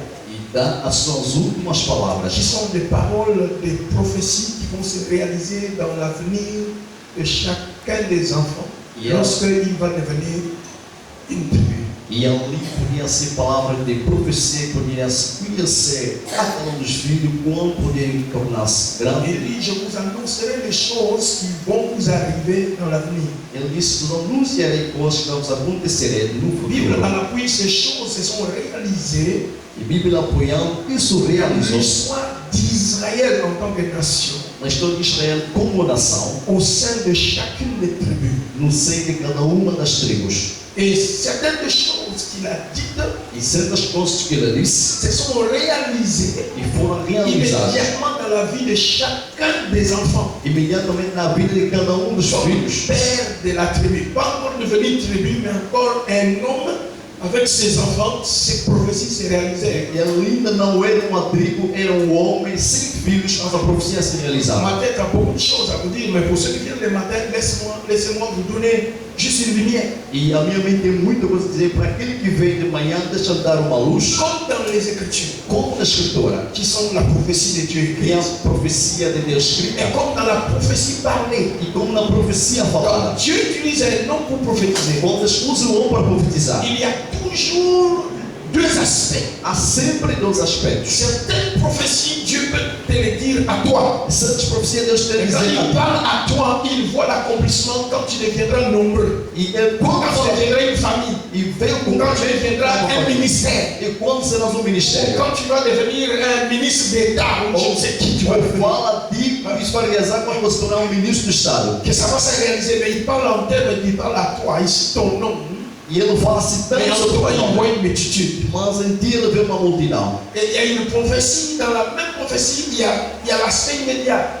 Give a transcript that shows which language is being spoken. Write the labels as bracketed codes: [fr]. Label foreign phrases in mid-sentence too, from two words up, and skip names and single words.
[pt] e dá as suas últimas palavras. [fr] qui sont des paroles, des prophéties qui vont se réaliser dans l'avenir de chacun des enfants, Yes. lorsqu'il va devenir une tribu. [pt] E ali podia ser palavras de profecia, podia ser cada um dos filhos, quando podia tornar-se grande. [fr] Il dit, je vous annoncerai les choses qui vont vous arriver dans l'avenir. [pt] Ele disse: "Vos anunciarei coisas que vos acontecerem no [fr] La Bible, [pt] futuro." [fr] à l'appui, ces choses se sont réalisées [pt] E a Bíblia apoiando, isso [fr] dans [pt] realizou [fr] l'histoire d'Israël en tant que nation, [pt] na história de Israel como nação, [fr] au sein de chacune des tribus. [pt] no seio de cada uma das tribos. [fr] Et certaines des choses qu'il a dites [pt] E certas coisas que ele disse [fr] se sont réalisées [pt] e foram realizadas [fr] immédiatement dans la vie de chacun des enfants. [pt] imediatamente na vida de cada um dos [fr] Comme [pt] filhos. [fr] père de la tribu, pas encore devenu tribu, mais encore un homme avec ses enfants, ses prophéties se réalisaient. [pt] E ele ainda não era uma tribo, era um homem sem filhos, mas a profecia se realizava. [fr] Ma tête a beaucoup de choses à vous dire, mais pour ceux qui viennent le matin, laissez-moi vous donner juste une lumière. [pt] E a minha mente tem muita coisa a dizer. Para aquele que veio de manhã, deixa eu dar uma luz, [fr] Comme dans les Écritures, [pt] como na Escritura, [fr] qui sont la prophétie de Dieu [pt] que é a [fr] écrite, [pt] profecia de Deus escrita, [fr] et comme dans la prophétie parlée. [pt] e como na profecia falada. [fr] Donc, Dieu utilise un homme pour prophétiser. [pt] Quando Deus usa o homem para profetizar, [fr] Il y a toujours 2 aspects. [pt] há sempre 2 aspectos. [fr] Certaines prophéties, Dieu peut te les dire à toi. [pt] Certas profecias Deus tem a [fr] Et quand [pt] dizer [fr] il parle à toi, il voit l'accomplissement quand tu deviendras nombreux. [pt] e ele [fr] Quand [pt] quando [fr] tu [pt] fala, [fr] deviendras une famille. [pt] e veio [fr] Ou [pt] com [fr] quand tu deviendras un ministère. [pt] e quando serás um [fr] Ou [pt] ministério. [fr] quand tu vas devenir un ministre d'État. Ou je ne sais qui tu vas [pt] Ou [fr] devenir. [pt] fala de isso para realizar quando você tornar um ministro do Estado. [fr] Que ça va se réaliser. Mais il parle en termes, il parle à toi. Ici, ton nom. [pt] E ele fala citando [fr] Mais en [pt] sobre [fr] toi, [pt] o [fr] il [pt] nome. [fr] voit une multitude. [pt] Mas em ti ele vê uma multidão. [fr] Et il y a une prophétie. Dans la même prophétie, il y a l'aspect immédiat.